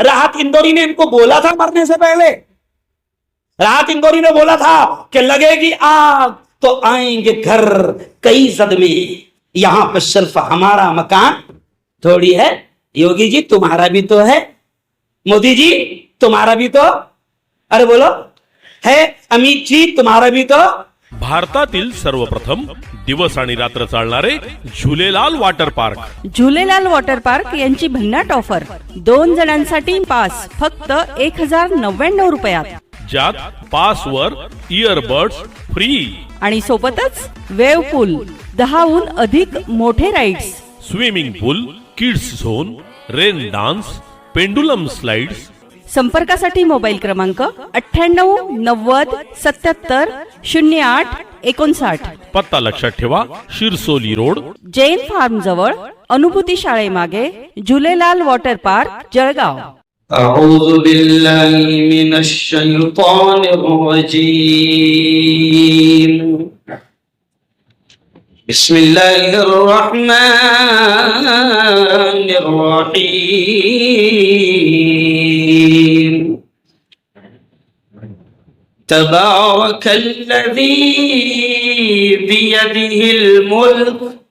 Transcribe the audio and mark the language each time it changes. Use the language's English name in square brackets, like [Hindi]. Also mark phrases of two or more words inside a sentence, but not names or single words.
[Urdu] راحت اندوری نے ان کو بولا تھا مرنے سے پہلے، راحت اندوری نے بولا تھا کہ لگے گی آگ تو آئیں گے گھر کئی صدمے، یہاں پہ صرف ہمارا مکان تھوڑی ہے۔ یوگی جی تمہارا بھی تو ہے، مودی جی تمہارا بھی تو، ارے بولو ہے، امیت جی تمہارا بھی تو۔ [Marathi] भारतातील सर्वप्रथम दिवस आणि रात्र चालणारे झुलेलाल वॉटर पार्क। झुलेलाल वॉटर पार्क यांची भन्नाट ऑफर, 2 जणांसाठी पास फक्त 1099 रुपयात, ज्यात पासवर [English] earbuds free [Marathi] आणि सोबतच [English] wave pool, [Marathi] 10हून अधिक मोठे राईड्स, [English] swimming pool, kids zone, rain dance, pendulum slides. [Marathi] संपर्कासाठी मोबाईल क्रमांक 98 90 77 08 59। पत्ता लक्षात ठेवा, शिरसोली रोड, जैन फार्म जवळ, अनुभूती शाळेमागे, झुलेलाल वॉटर पार्क, जळगाव। [Arabic] أعوذ بالله من الشيطان الرجيم بسم الله الرحمن الرحيم تبارك الذي بيده الملك